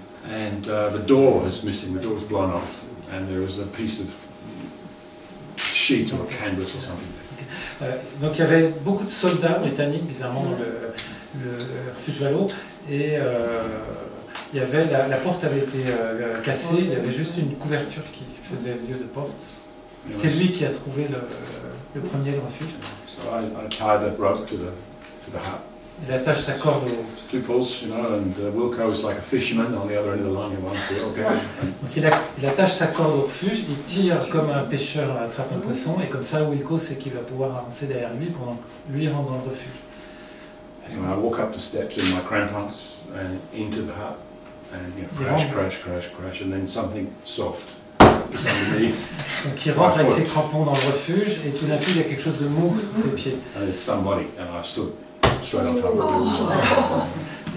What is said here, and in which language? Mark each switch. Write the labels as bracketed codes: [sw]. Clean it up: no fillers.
[en] And the door was missing, the door was blown off, and there was a piece of sheet or canvas or something. [fr] Donc il y avait beaucoup de soldats britanniques, bizarrement, dans le refuge Valo, et il y avait, la porte avait été cassée, il y avait juste une couverture qui faisait lieu de porte. C'est lui qui a trouvé le premier refuge. [en] So I tied that rope to the hut. [fr] Il attache sa corde au... [en] Two pulls, you know, and Wilco is like a fisherman on the other end of the line. He wants to, okay. [fr] Donc il attache sa corde au refuge, il tire comme un pêcheur attrape un poisson, et comme ça Wilco sait qu'il va pouvoir avancer derrière lui pendant que lui rentre dans le refuge. [en] Anyway, I walk up the steps in my crampons and into the hut, and you know, crash, crash, crash, crash, and then something soft is underneath. [fr] Donc il rentre avec ses crampons dans le refuge, et tout d'un coup il y a quelque chose de mou sous ses pieds. [en] And there's somebody, and I stood straight on top of it.